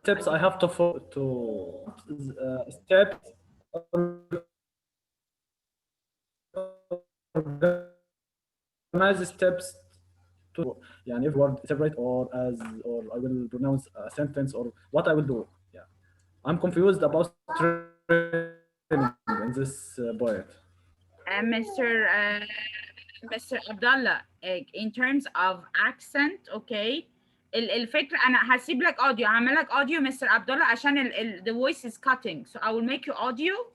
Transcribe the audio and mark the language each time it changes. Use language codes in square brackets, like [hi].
[en] steps I have to follow to steps organize steps to يعني if word separate or as or I will pronounce a sentence or what I will do. Yeah, I'm confused about training in this point. Mr. Abdullah, in terms of accent, okay. [ar] الفكرة أنا هسيب لك audio، هعمل لك audio Mr. [en] Abdullah [ar] عشان [en] the voice is cutting, so I will make you audio.